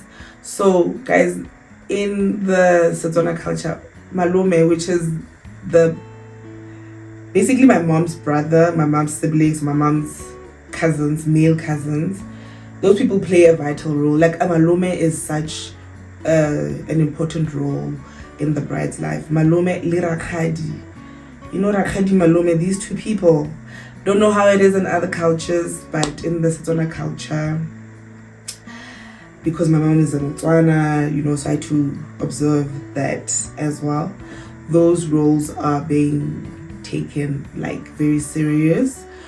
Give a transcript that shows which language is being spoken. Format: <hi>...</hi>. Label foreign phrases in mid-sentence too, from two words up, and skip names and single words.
<en>So guys, in the Setswana culture, malume, which is basically my mom's brother, my mom's siblings, my mom's cousins, male cousins, those people play a vital role. Like, a malume is such an important role in the bride's life.</en> <tn>Malume le rakgadi.</tn> <en>You know,</en> <tn>rakgadi, malume,</tn> <en>these two people. Don't know how it is in other cultures, but in the Setswana culture, because my mom is a Botswana, you know, so I had to observe that as well. Those roles are being taken like very serious.</en>